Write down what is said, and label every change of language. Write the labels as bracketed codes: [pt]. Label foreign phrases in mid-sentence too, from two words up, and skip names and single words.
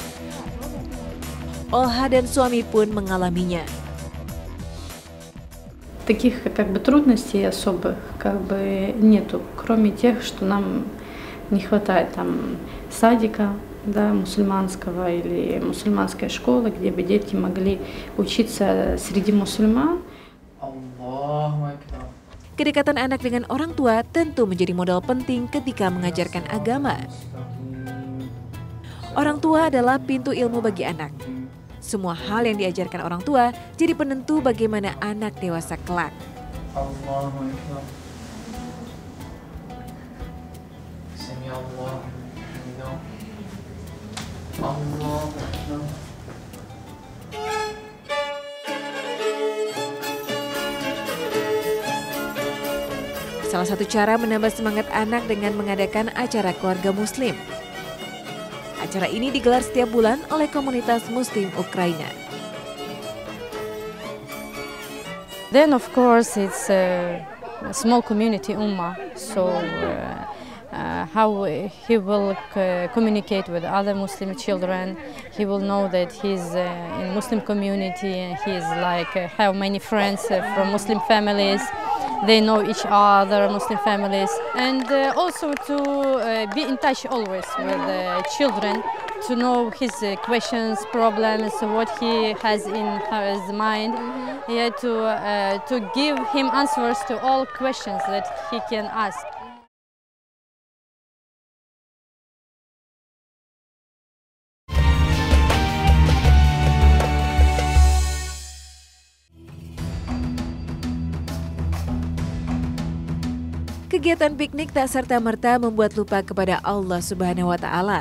[id] Olha dan suami pun mengalaminya. [ru] Таких как бы трудностей особых как бы нету, кроме тех, что нам не хватает там садика, да, мусульманского или мусульманской школы, где бы дети могли учиться среди мусульман. [id] Kedekatan anak dengan orang tua tentu menjadi modal penting ketika mengajarkan agama. Orang tua adalah pintu ilmu bagi anak. Semua hal yang diajarkan orang tua jadi penentu bagaimana anak dewasa kelak. [ar] الله أكبر. سمع الله. الله أكبر. [id] Salah satu cara menambah semangat anak dengan mengadakan acara keluarga muslim. Acara ini digelar setiap bulan oleh komunitas muslim Ukraina. [en] Then of course it's a small community ummah, so how he will communicate with other Muslim children, he will know that he's in Muslim community and he's like have many friends from Muslim families. They know each other, Muslim families, and also to be in touch always with the children, to know his questions, problems, what he has in his mind, yeah, to give him answers to all questions that he can ask. [id] Kegiatan piknik tak serta-merta membuat lupa kepada Allah [ar] سبحانه وتعالى.